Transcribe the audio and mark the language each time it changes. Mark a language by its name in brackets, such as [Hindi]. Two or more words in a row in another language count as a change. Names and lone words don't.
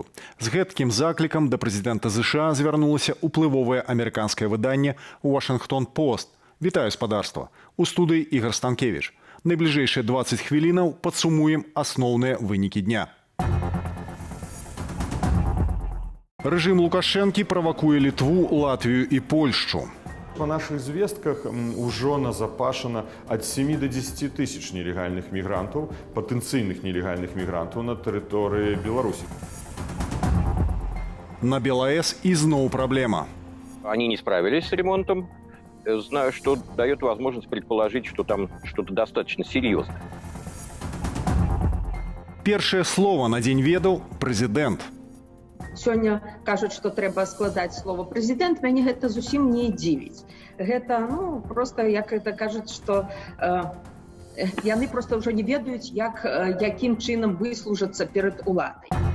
[Belarusian] З гэткім заклікам да прэзідэнта ЗША звярнулася ўплывовае амерыканскае выданне «Вашингтон Пост». Вітаю спадарства. У студыі Ігор Станкевич. Найбліжэйшыя 20 хвілінаў падсумуем асноўныя вынікі дня. Рэжым Лукашэнкі правакуе Літву, Латвію і Польшчу. [Russian] По наших звестках уже назапашено от 7 до 10 тысяч нелегальных мигрантов, потенциальных нелегальных мигрантов на территории Беларуси. [Belarusian] На БелАЭС изноў праблема. [Russian] Они не справились с ремонтом. Знаю, что дает возможность предположить, что там что-то достаточно серьезное. [Belarusian] Першае слово на дзень ведаў прэзідэнт. Сёння кажуць, што трэба складаць слово прэзідэнт, мяне гэта зусім не дзівіць. Гэта, просто, як это кажуць, што яны просто ўжо не ведаюць, якім чынам выслужацца перад уладай.